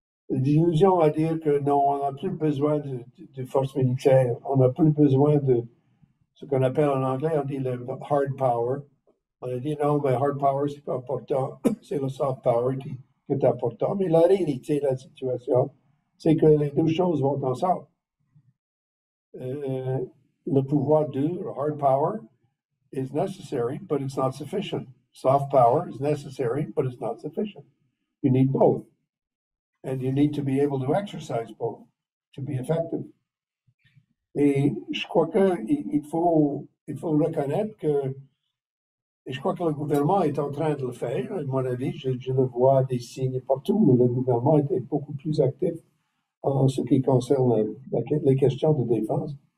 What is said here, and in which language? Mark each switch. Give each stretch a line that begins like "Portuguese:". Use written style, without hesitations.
French: L'illusion à dire que non, on n'a plus besoin de forces militaires, on n'a plus besoin de ce qu'on appelle en anglais, on dit le hard power. On a dit non, mais hard power, c'est pas important, c'est le soft power qui est important. Mais la réalité de la situation, c'est que les deux choses vont ensemble. Le pouvoir dur, le
English: hard power, is necessary, but it's not sufficient. Soft power is necessary, but it's not sufficient. You need both. And you need to be able to exercise both to be effective.
French: Et je crois qu'il faut reconnaître que, et je crois que le gouvernement est en train de le faire, à mon avis, je le vois des signes partout où le gouvernement est beaucoup plus actif en ce qui concerne les questions de défense.